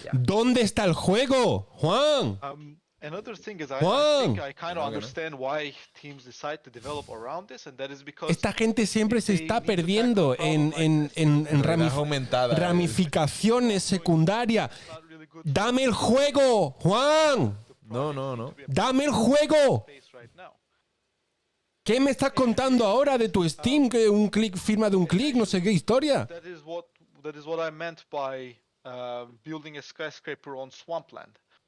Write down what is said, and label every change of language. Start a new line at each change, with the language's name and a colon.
Spanish: ¿Dónde está el juego, Juan?
English: Another thing is, I think I kind of understand why teams decide to develop around this, and that is because
Spanish: esta gente siempre se está perdiendo en ramificaciones secundarias. ¡Dame el juego, Juan! No. ¡Dame el juego! ¿Qué me estás contando ahora de tu Steam? Que un clic, firma de un clic, no sé qué historia.
English: That is what I meant by building a skyscraper on swampland.